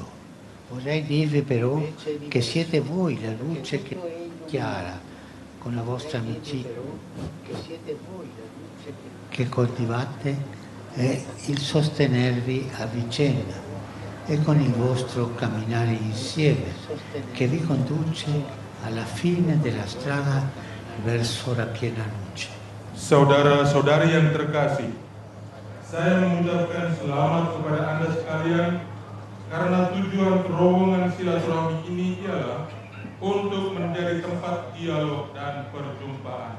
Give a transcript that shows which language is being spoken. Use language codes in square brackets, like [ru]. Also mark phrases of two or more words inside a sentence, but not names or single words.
[it] Vorrei dirvi però che siete voi la luce che è chiara, con la vostra amicizia, che coltivate e il sostenervi a vicenda e con il vostro camminare insieme, che vi conduce alla fine della strada verso la piena luce. [id] Saudara-saudari yang terkasih, saya mengucapkan selamat kepada Anda sekalian karena tujuan terowongan silaturahmi ini ialah untuk menjadi tempat dialog dan perjumpaan.